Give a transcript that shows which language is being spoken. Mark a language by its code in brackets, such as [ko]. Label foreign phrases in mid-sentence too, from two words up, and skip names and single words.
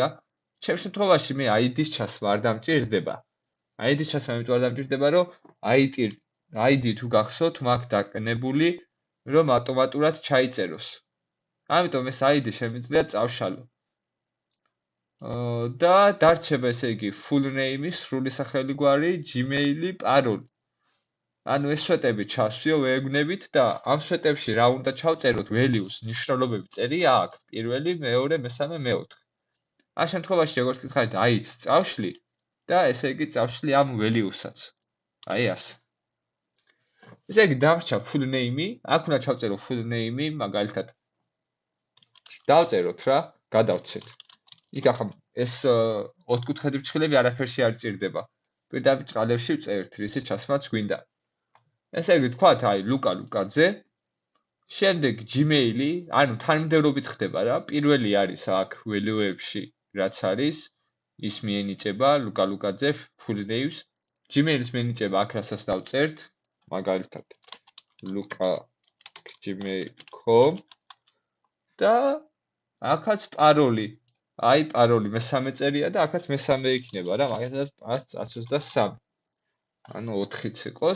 [ka] ჩემ შემთხვევაში მე ID-ს ჩასვა არ დამჭირდება. ID-ს ჩასვა იმიტომ არ დამჭირდება, რომ ID თუ გახსოვთ, მაგ დაკნებული, რომ ავტომატურად ჩაიწეროს. ამიტომ ეს ID შემიძლია წავშალო. და დარჩება ესე იგი [en] full name-ი, [ka] სრული სახელი გვარი, Gmail-ი, პაროლი. ანუ ეს სვეტები ჩასვიო ვეუბნებით და ამ სვეტებში რა უნდა ჩავწეროთ values, ნიშნულობები წერია აქ, პირველი, მეორე, მესამე, მეოთხე. ამ შემთხვევაში როგორც გითხარით, ID-ს წავშლი და ესე იგი წავშლი ამ values-საც. აი ასე. ესე იგი დამრჩა [en] full name-ი, [ka] აქ უნდა ჩავწერო [en] full name-ი, [ka] მაგალითად დავწეროთ რა, გადავცეთ. იქ ახლა ეს ოთხკუთხედი ფრჩხილები არაფერში არ ჭირდება. პირდაპირ წყალებში ვწერთ, რისი ჩასმაც გვინდა. ესე იგი თქვათ, აი ლუკა ლუკაძე, შემდეგ Gmail-ი, ანუ თანმიმდევრობით ხდება რა, პირველი არის აქ value-ებში, რაც არის, ის მიენიჭება ლუკა ლუკაძე [en] full names, [ka] Gmail-ის მიენიჭება აქ რასაც დავწერთ, მაგალითად luka@gmail.com და აქაც პაროლი. აი პაროლი მესამე წერია და აქაც მესამე იქნება რა, მაგალითად 523. ანუ 4-იც იყოს.